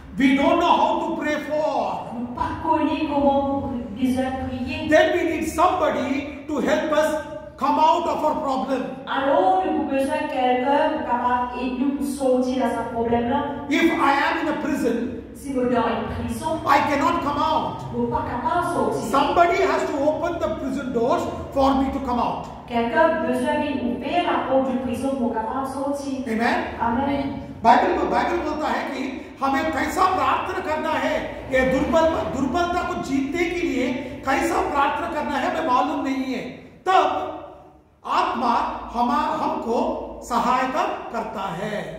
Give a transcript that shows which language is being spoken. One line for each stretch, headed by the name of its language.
English: We don't know how to pray for.
French: Nous ne pas connaître comment besoin prier.
English: Then we need somebody to help us come out of our problem.
French: Alors, nous avons besoin de quelqu'un pour capable aider nous pour sortir de ce problème-là.
English: If I am in a prison,
French: Si nous sommes dans une prison,
English: I cannot come out.
French: nous ne sommes pas capables de sortir.
English: Somebody has to open the prison doors for me to come out.
French: Quelqu'un a besoin d'ouvrir la porte de prison pour capable de sortir.
English: Amen. Amen.
Hindi: Bible बोलता है कि हमें कैसा प्रार्थना करना है, ये दुर्बलता को जीतने के लिए कैसा प्रार्थना करना है हमें मालूम नहीं है। तब आत्मा हमको सहायता करता है।